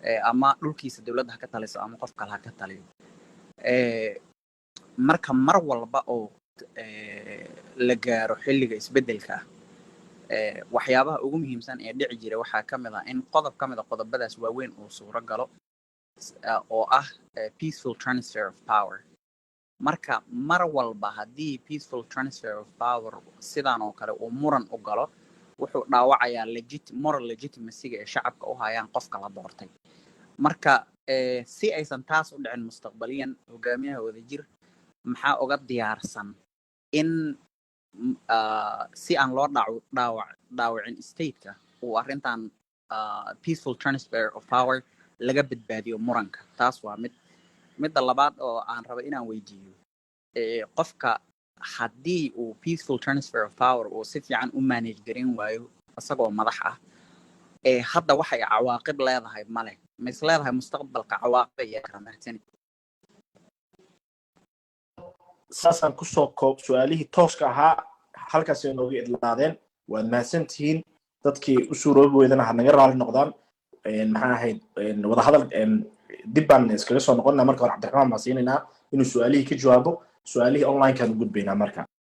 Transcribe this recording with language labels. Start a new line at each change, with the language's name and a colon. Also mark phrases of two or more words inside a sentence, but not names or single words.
Somali: ama dhulkiisa dowladda ha ka taliso ama qof kale ha ka taliyo marka mar walba oo la gaaro xilliga isbeddelka waxyaabaha ugu muhiimsan ee dhici jira waxaa ka mid ah in qodob ka mid a qodobadaas waaweyn uu suuro galo oo ah
English: peaceful transfer of power
Somali: marka mar walba haddii
English: peaceful transfer of power
Somali: sidaan oo kale uu muran u galo wuxuu dhaawacayaa
English: moral legitimacy-
Somali: ga ee shacabka u hayaan qofka la doortay marka si aysan taas u dhicin mustaqbaliyan hogaamiyaha wadajir maxaa uga diyaarsan in si aan loo dhaawacin stateka uu arrintan
English: peaceful transfer of power
Somali: laga badbaadiyo muranka taas waa midda labaad oo aan rabo inaan weydiiyo qofka haddii uu
English: peaceful transfer of power
Somali: uu si fiican u manage garin waayo isagoo madax ah hadda waxay cawaaqib leedahay male ma is leedahay mustaqbalka cawaaqib ayaa kala mahadsan saasaan kusoo koob su-aalihii tooska ahaa halkaas ay nooga idlaadeen waad mahadsantihiin dadkii u suuroobi weydana ha naga raali noqdaan maxaa ahayd wadahadal dib baan iskaga soo noqonnaa marka hore cabdiraxmaan baan siinaynaa inuu su-aalihii ka jawaabo su-aalihii online-kaan u gudbaynaa marka